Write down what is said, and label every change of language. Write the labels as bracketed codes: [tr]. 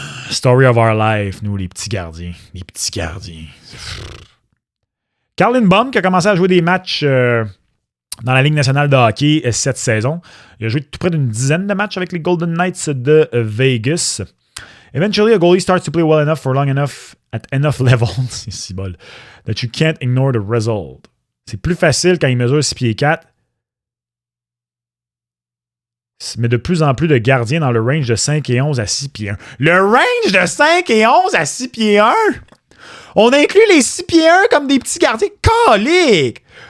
[en] Story of our life, [fr] nous, les petits gardiens. Les petits gardiens. Carl Lindbaum, qui a commencé à jouer des matchs dans la Ligue nationale de hockey cette saison. Il a joué tout près d'une dizaine de matchs avec les Golden Knights de Vegas. [en] Eventually, a goalie starts to play well enough for long enough at enough level [fr] c'est si bol, [en] that you can't ignore the result. [fr] C'est plus facile quand il mesure 6 pieds 4. Mais de plus en plus de gardiens dans le range de 5 et 11 à 6 pieds 1. Le range de 5 et 11 à 6 pieds 1? On inclut les 6 pieds 1 comme des petits gardiens. Calique!